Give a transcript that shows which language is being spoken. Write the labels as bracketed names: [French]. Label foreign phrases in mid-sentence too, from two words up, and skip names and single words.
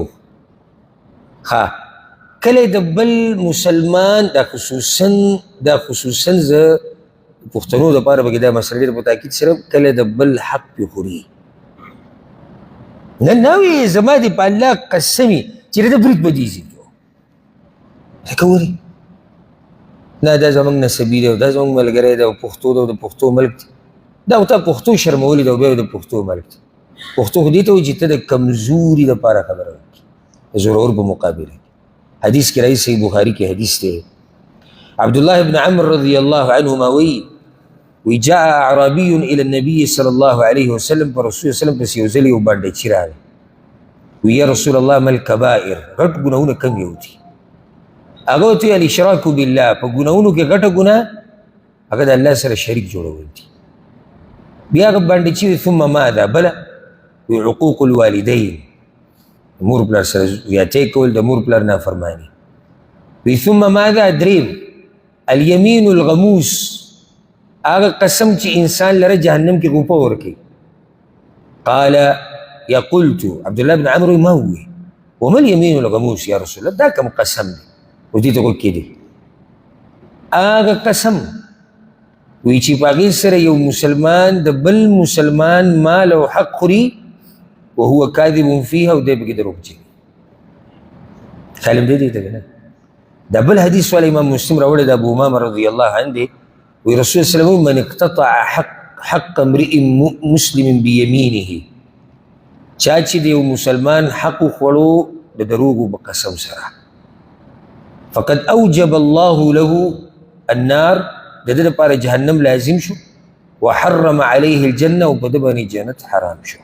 [Pashto] ها کله د بل مسلمان دا خصوصا زه پښتنو دپاره پکې دا مسله ډېر په تاکید سره کله د بل حق پې خوري نه وي زما دې په الله قسم وي چې د برید به دې لکه ولې نه دا زموږ نسبي دی او دا زموږ ملګری دی او پښتو دی او د پښتو ملک دی، دا تا پښتو شرمولي دی او بیا د پښتو ملک دی. پښتو خو دې ته وایي چې ته د کمزوري دپاره خبره وکړي د زورور په مقابله کې. حدیث کې راځي صحیح بخاري کې حدیث دی، عبدالله بن عمر [Arabic] رضی الله عنهما [Pashto] وی [Arabic] جاء اعرابي الى النبي صلی الله علیه وسلم، [Pashto] پر رسول وسلم پسې یو ځل یو بانډچي راغی، وی [Arabic] یا رسول الله ما الکبائر، [Pashto] غټ ګناهونه کم یو دي؟ هغه ورته ویل [Arabic] الاشراک بالله، [Pashto] په ګناهونو کې غټه ګناه هغه د الله سره شریک جوړول دي. بیا هغه بانډچي وی [Arabic] ثم ماذا؟ [Pashto] بله وی [Arabic] عقوق الوالدین، [Pashto] مور پلار سره زیاتې کول، د مور پلار نافرماني. [Arabic] وی ثم ماذا؟ [Pashto] دریم [Arabic] الیمین الغموس، [Pashto] هغه قسم چې انسان لره جهنم کې غوپه ورکوي. [Arabic] قال یا قلت عبدالله بن عمر ما وی وما الیمین الغموس یا رسول الله، [Pashto] دا کوم قسم دی؟ و دې ته غوږ کېدی هغه قسم وی چې په هغې سره یو مسلمان د بل مسلمان مال او حق خوري [Arabic] وهو کاذب فیها [Pashto] او دی پکې دروغجن. خیال دې ته که نه؟ دا بل حدیث والا امام مسلم راوړی د ابو امامه [Arabic] رضی الله عنه [Pashto] دی، وی رسول [Arabic] صلی الله علیه وسلم من اقتطع حق امرئ مسلم بیمینه، [Pashto] چا چې د یو مسلمان حق خوړو د دروغو په قسم سره [Arabic] فقد اوجب الله له النار، [Pashto] د ده دپاره جهنم لازم شو، [Arabic] وحرم علیه الجنه [Pashto] او په ده باندې جنت حرام شو.